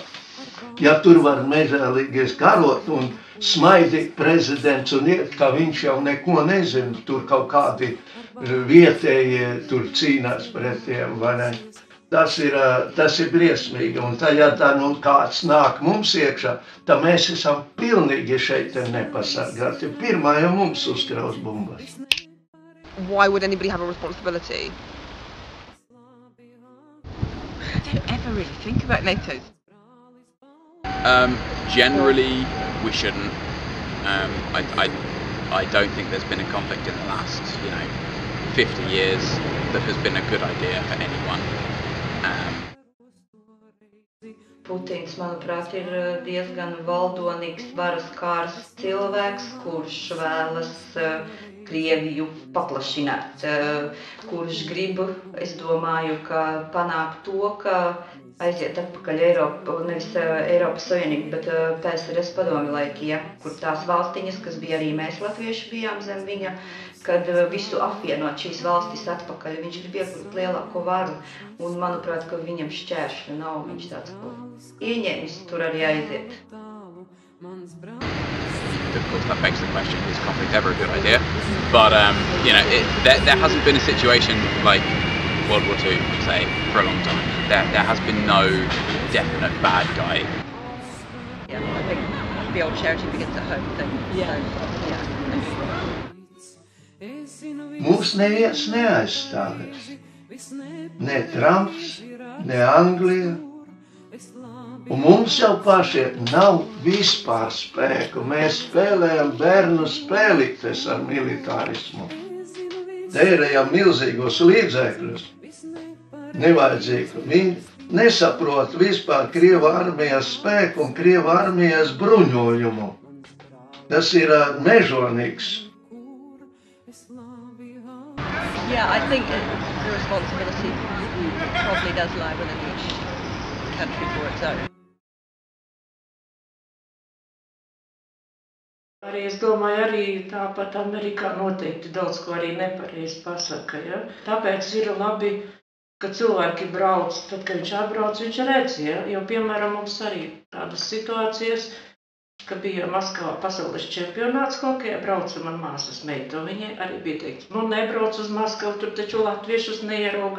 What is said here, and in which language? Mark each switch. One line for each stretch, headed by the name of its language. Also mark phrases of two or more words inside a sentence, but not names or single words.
Latvian: Ja tur var nežēlīgies karot un smaidīt prezidents un iet, ka viņš jau neko nezina, tur kaut kādi vietējie tur cīnās pret tiem, vai ne? Tas ir briesmīgi, un tad, ja tā kāds nāk mums iekšā, tad mēs esam pilnīgi šeit nepasargāti. Pirmā jau mums uzkraus bumbas.
English: Why would anybody have a responsibility? I don't ever really think about NATO. Generally, we shouldn't. I don't think there's been a conflict in the last, 50 years that has been a good idea for anyone.
Latvian: Putins, manuprāt, ir diezgan valdonīgs, varas kārs cilvēks, kurš vēlas Krieviju paplašināt, kurš grib, es domāju, ka panākt to, ka aiziet atpakaļ Eiropa, nevis Eiropas Savienība, bet PSRS padomju laiki, ja, kur tās valstiņas, kas bija arī mēs latvieši bijām zem viņa, kad visu apvienot šīs valstis atpakaļ, viņš grib iegūt lielāko varu, un manuprāt, ka viņam šķēršļu nav, viņš tāds ieņēmis tur arī aiziet.
English: Of course, that begs the question: is conflict ever a good idea? But there hasn't been a situation like World War II, say, for a long time. There has been no definite bad guy. Yeah, I think the old charity begins at home thing. Yeah.
Latvian: Mums neviens neaizstāvēs. Ne Trumps, ne Anglija. Un mums jau pašiem nav vispār spēku. Mēs spēlējam bērnu spēlītes ar militārismu. Tērējam milzīgos līdzekļus. Nevajadzīgi. Viņi nesaprot vispār Krievu armijas spēku un Krievu armijas bruņojumu. Tas ir mežonīgs.
English: Yeah, I think the responsibility probably does lie within each country for its own.
Latvian: Arī es domāju, arī tāpat Amerikā noteikti daudz ko arī nepareizi pasaka, ja? Tāpēc ir labi, ka cilvēki brauc, tad, kad viņš atbrauc, viņš redz, ja? Jo, piemēram, mums arī tādas situācijas, ka bija Maskavā pasaules čempionāts hokejā, brauca man māsas meita, viņai arī bija teikt, nebrauc uz Maskavu, tur taču latviešus neierauga.